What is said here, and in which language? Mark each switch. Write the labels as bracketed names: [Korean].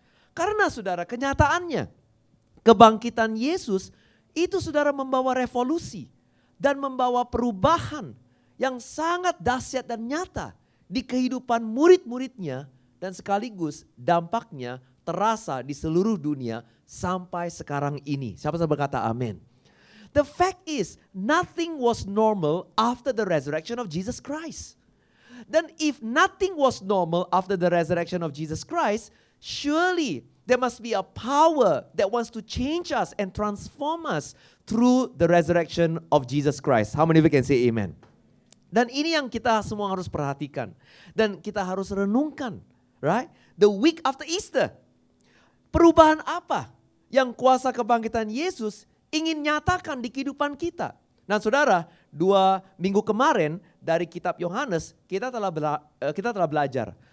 [Indonesian] Karena saudara, kenyataannya kebangkitan Yesus itu saudara membawa revolusi dan membawa perubahan yang sangat dahsyat dan nyata di kehidupan murid-muridnya, dan sekaligus dampaknya terasa di seluruh dunia sampai sekarang ini. Siapa yang berkata amin? [English] The fact is, nothing was normal after the resurrection of Jesus Christ. Then if nothing was normal after the resurrection of Jesus Christ, surely there must be a power that wants to change us and transform us through the resurrection of Jesus Christ. How many of you can say amen? [Indonesian] Dan ini yang kita semua harus perhatikan. Dan kita harus renungkan. [English] Right? The week after Easter. [Indonesian] Perubahan apa yang kuasa kebangkitan Yesus ingin nyatakan di kehidupan kita? Nah saudara, 2 minggu kemarin dari kitab Yohanes kita telah belajar.